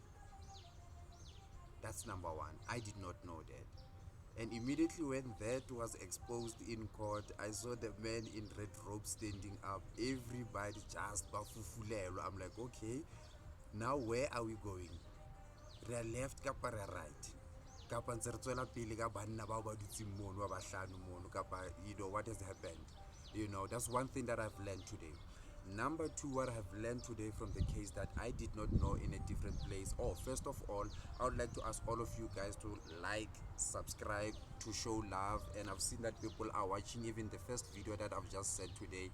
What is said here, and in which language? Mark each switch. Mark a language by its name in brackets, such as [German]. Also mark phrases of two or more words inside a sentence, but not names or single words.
[English] That's number one. I did not know that. And immediately when that was exposed in court, I saw the man in red robe standing up. Everybody just bafufulelo. I'm like, okay, now where are we going? [Southern Sotho] Re [English] are left [Southern Sotho] kapa re [English] are right? [Southern Sotho] Kapa ntse re tswela pele ka banna bao ba dutseng mono ba bahlano mono kapa [English] what has happened? That's one thing that I've learned today. Number two, what I have learned today from the case that I did not know in a different place. First of all, I would like to ask all of you guys to like, subscribe, to show love. And I've seen that people are watching even the first video that I've just said today.